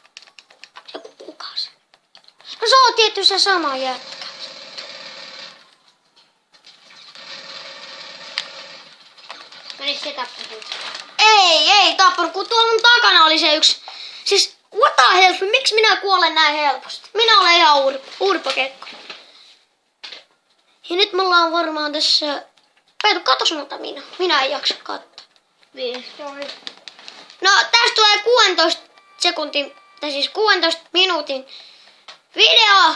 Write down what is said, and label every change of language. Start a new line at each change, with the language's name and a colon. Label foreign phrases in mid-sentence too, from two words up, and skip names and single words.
Finnish: Se kuka se? No se on tietty se sama jätkä. Eikö se tappanut? Ei tappanut, kun tuolla mun takana oli se yksi. Siis,
English: what the hell,
Finnish: miksi minä kuolen näin helposti? Minä olen ihan urpokekko. Ja nyt me ollaan varmaan tässä... Peetu, katos multa minä en jaksa katsoa. 15. No, tästä tulee 16 sekuntin, tai siis 16 minuutin video.